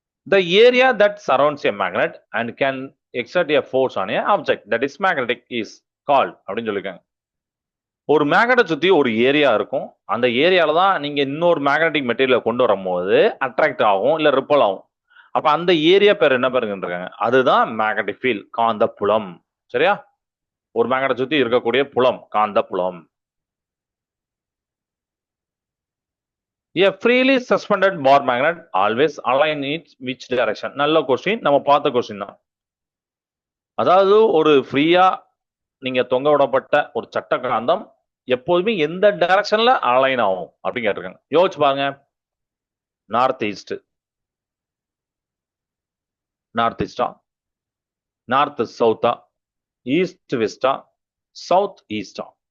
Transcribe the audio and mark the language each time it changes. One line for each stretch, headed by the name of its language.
English: The area that surrounds a magnet and can exert a force on a object that is magnetic is called
Tamil: அப்படின்னு சொல்லிருக்காங்க. ஒரு மேக்னெட்டை சுத்தி ஒரு area இருக்கும். அந்த ஏரியால தான் நீங்க இன்னொரு மேக்னெட்டிக் மெட்டீரியலை கொண்டு வரும்போது அட்ராக்ட் ஆகும், இல்ல ரிப்பல் ஆகும். அப்ப அந்த ஏரியா பேர் என்ன பேருங்க? அதுதான் மேக்னெட்டிக் ஃபீல்ட், காந்த புலம். சரியா? ஒரு மேக்னெட்டை சுத்தி இருக்கக்கூடிய புலம், காந்த புலம்.
English: A freely suspended bar magnet always align its which direction?
Tamil: நல்ல கொஸ்டின், நம்ம பார்த்த கொஸ்டின் தான். அதாவது ஒரு ஃப்ரீயா நீங்க தொங்க விடப்பட்ட ஒரு சட்ட காந்தம் எப்போதுமே எந்த டைரக்ஷன்ல அலைன் ஆகும் அப்படின்னு கேட்டிருக்காங்க. யோசிச்சு பாருங்க. North east, north ஈஸ்டா, north சவுத்தா, east Vesta, south ஈஸ்டா?